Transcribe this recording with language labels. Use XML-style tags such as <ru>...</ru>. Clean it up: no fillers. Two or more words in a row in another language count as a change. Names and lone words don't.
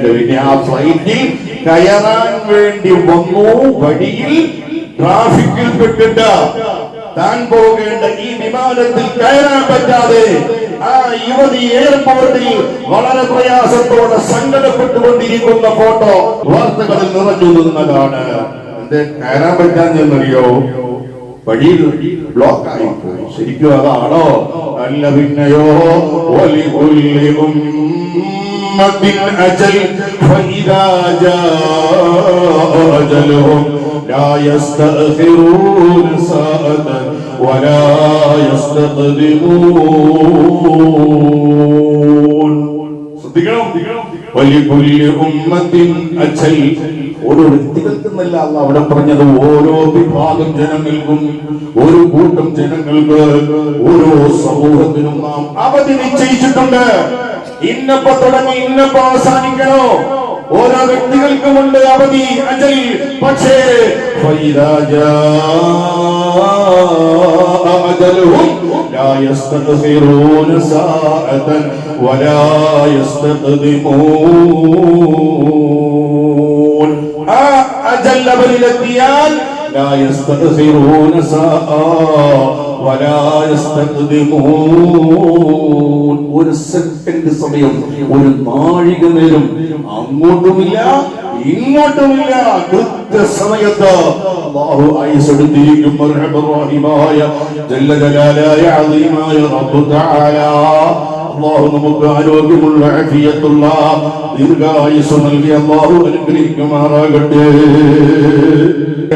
<ml>പിന്നെ ആ ഫ്ലൈറ്റിൽ കയറാൻ വേണ്ടി വന്നു, വഴിയിൽ ട്രാഫിക്കിൽ പെട്ടിട്ട് താൻ പോകേണ്ട ഈ വിമാനത്തിൽ കയറാൻ പറ്റാതെ ആ യുവതി എയർപോർട്ടിൽ വളരെ പ്രയാസത്തോടെ സങ്കടപ്പെട്ടുകൊണ്ടിരിക്കുന്ന ഫോട്ടോ വാർത്തകളിൽ നിറഞ്ഞു നിന്നതാണ്. കയറാൻ പറ്റാന്നറിയോ? വഴിയിൽ ബ്ലോക്കായി പോയി. ശരിക്കും അതാണോ? അല്ല പിന്നെയോ.</ml> <ar>لا يستأخرون ساعة ولا يستقدمون. ولكل أمة أجل.</ar> <ml>ഓരോ വ്യക്തികൾക്കെന്നല്ല അല്ലാഹു അവിടെ പറഞ്ഞത്, ഓരോ വിഭാഗം ജനങ്ങൾക്കും, ഒരു കൂട്ടം ജനങ്ങൾക്ക്, ഓരോ സമൂഹത്തിനും നാം അവധി നിശ്ചയിച്ചിട്ടുണ്ട്. ഇന്നപ്പോ തുടങ്ങി ഇന്നപ്പോ അവസാനിക്കണോ? ഓരോ വ്യക്തികൾക്കുമുണ്ട് അവധി, അജൽ. പക്ഷേ</ml> <ar>لا يستأخرون ساعة ولا يستقدمون. أجل بلديان لا يستأخرون ساعة ولا يستقدمون.</ar> <ml>ഒരു സെക്കൻഡ് സമയം, ഒരു നാഴിക നേരം അങ്ങോട്ടുമില്ല ഇങ്ങോട്ടുമില്ല. കൃത്യസമയത്ത് അല്ലാഹു ആയുസ് എടുത്തിരിക്കും. റഹ്മാനായ ജല്ല ജലാലായ അളീമായ</ml> <ar>رب تعالى</ar> <ml>അല്ലാഹു നമുക്ക് ആരോഗ്യമുള്ള ആഫിയത്തുള്ള ദീർഘായുസ് നൽകി അല്ലാഹു അനുഗ്രഹിക്കുമാറാകട്ടെ.</ml>